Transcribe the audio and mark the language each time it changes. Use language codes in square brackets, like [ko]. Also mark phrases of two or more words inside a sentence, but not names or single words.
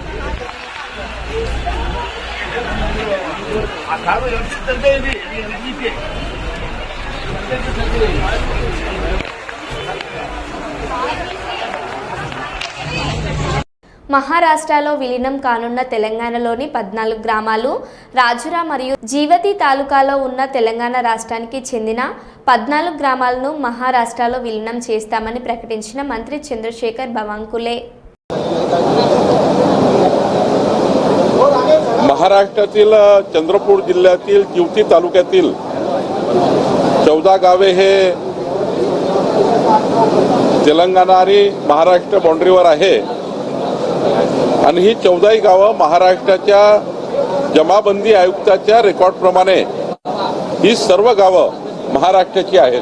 [te] మహారాష్ట్రలో విలీనం కానున్న తెలంగాణలోని 14 గ్రామాలు రాజురా మరియు జీవతి తాలూకాలో ఉన్న తెలంగాణ రాష్ట్రానికి చెందిన 14 గ్రామాలను మహారాష్ట్రలో విలీనం చేస్తామని ప్రకటించిన మంత్రి చంద్రశేఖర్ बावनकुळे. [mr] महाराष्ट्रातील चंद्रपूर जिल्ह्यातील जिवती तालुक्यातील 14 गावे हे तेलंगणा आणि महाराष्ट्र बाउंड्रीवर आहे आणि ही 14 गावं महाराष्ट्राच्या जमाबंदी आयुक्ताच्या रेकॉर्डप्रमाणे ही सर्व गावं महाराष्ट्राची आहेत.